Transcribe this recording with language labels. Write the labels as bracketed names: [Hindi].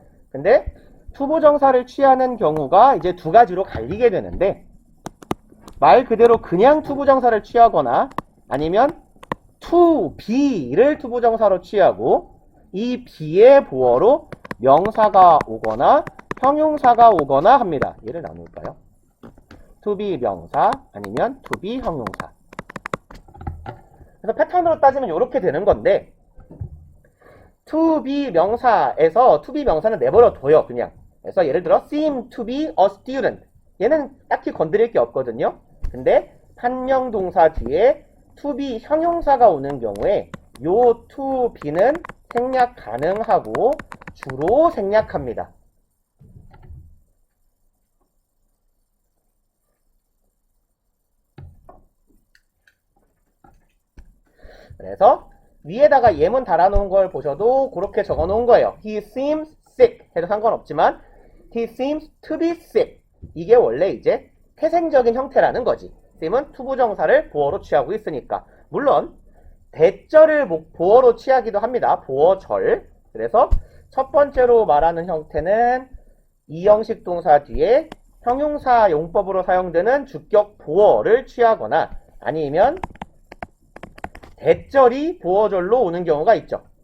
[Korean] 근데 투부정사를 취하는 경우가 이제 두 가지로 갈리게 되는데 말 그대로 그냥 투부정사를 취하거나 아니면 to be를 투부정사로 취하고 이 be의 부어로 명사가 오거나 형용사가 오거나 합니다. 얘를 나눌까요? to be 명사 아니면 to be 형용사. 그래서 패턴으로 따지면 이렇게 되는 건데 to be 명사에서 to be 명사는 내버려 둬요. 그냥. 그래서 예를 들어 [English] seem to be a student. [Korean] 얘는 딱히 건드릴 게 없거든요. 근데 판명 동사 뒤에 to be 형용사가 오는 경우에 요 to be는 생략 가능하고 주로 생략합니다. 그래서 위에다가 예문 달아놓은 걸 보셔도 그렇게 적어놓은 거예요. [English] He seems sick [Korean] 해도 상관없지만 [English] He seems to be sick. [Korean] 이게 원래 이제 태생적인 형태라는 거지. seem은 투부정사를 보어로 취하고 있으니까. 물론 대절을 보어로 취하기도 합니다. 보어절. 그래서 첫 번째로 말하는 형태는 이형식 동사 뒤에 형용사 용법으로 사용되는 주격 보어를 취하거나 아니면 대절이 보어절로 오는 경우가 있죠.